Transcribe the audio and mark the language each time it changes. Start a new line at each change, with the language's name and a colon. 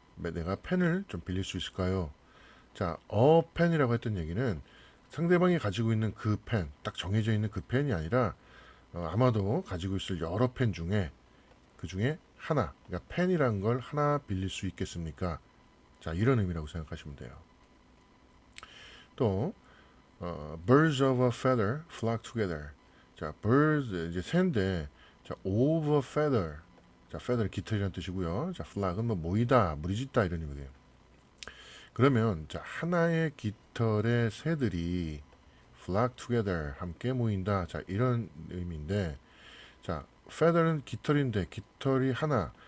Korean: 내가 펜을 좀 빌릴 수 있을까요? 자, 펜이라고 했던 얘기는 상대방이 가지고 있는 그 펜, 딱 정해져 있는 그 펜이 아니라 아마도 가지고 있을 여러 펜 중에 그 중에 하나, 그러니까 펜이란 걸 하나 빌릴 수 있겠습니까? 자, 이런 의미라고 생각하시면 돼요.
English: 또 birds of a feather flock together.
Korean: 자, birds 이제 새인데, 자,
English: of a feather.
Korean: 자, feather 깃털이라는 뜻이고요. 자, flock은 뭐 모이다, 무리짓다 이런 의미예요. 그러면 자, 하나의 깃털의 새들이
English: flock together
Korean: 함께 모인다. 자, 이런 의미인데, 자, feather는 깃털인데 깃털이 하나.